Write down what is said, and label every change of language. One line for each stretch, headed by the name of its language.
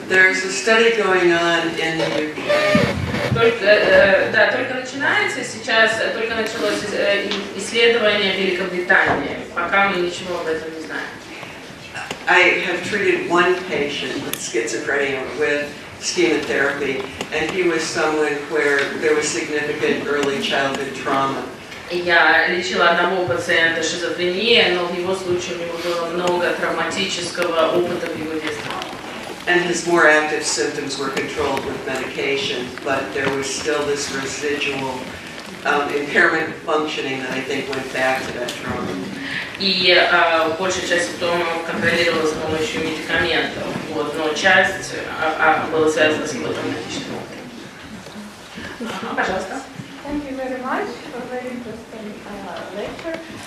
English: There's a study going on in the UK.
Russian: Только начинается, сейчас только началось исследование в Великобритании. Пока мы ничего об этом не знаем.
English: I have treated one patient with schizophrenia with Schema-Terapy, and he was someone where there was significant early childhood trauma.
Russian: Я лечила одного пациента с шизофренией, но в его случае у него было много травматического опыта в его детстве.
English: And his more active symptoms were controlled with medication, but there was still this residual impairment functioning that I think went back to that trauma.
Russian: И большая часть симптомов контролировалась с помощью медикаментов, но часть была связана с его травматическим опытом. Пожалуйста.
English: Thank you very much for very interesting lecture.